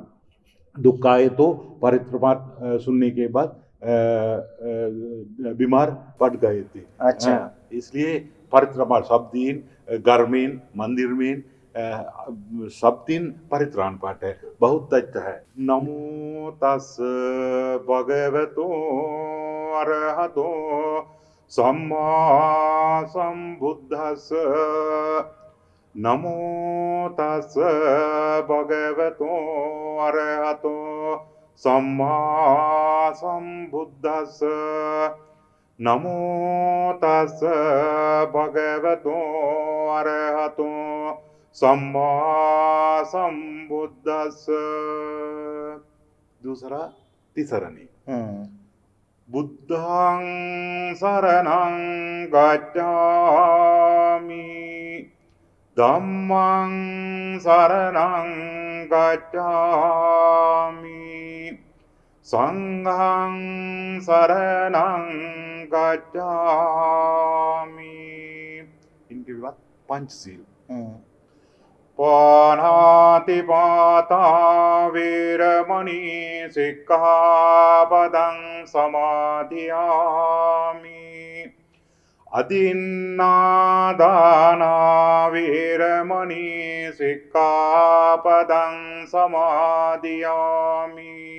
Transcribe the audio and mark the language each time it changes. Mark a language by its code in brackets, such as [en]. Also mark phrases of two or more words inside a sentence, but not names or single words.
[hi] दुख आए तो परित्राण पाठ सुनने के बाद बीमार पड़ गए थे। अच्छा। इसलिए परित्राण पाठ सब दिन घर में मंदिर में सब दिन परित्राण पाठ है, बहुत अच्छा है। [pi] नमो तस् भगवतो अरहतो सम्मा संबुद्धस्स। नमो तस् भगवतो अरहतो सम्मा संबुद्धस्स। नमो तस् भगवतो अरहतो सम्मा संबुद्धस्स। [hi] दूसरा तीसरा नहीं। [pi] बुद्धं शरणं गच्छामि, धम्मं शरणं गच्छामि, संघं शरणं गच्छामि। [hi] इनके बाद पंचशील। [pi] पाणातिपाता वीरमणि सिक्खापदं समाधियामि। अदिन्नादाना वीरमणि सिक्खापदं समाधियामि।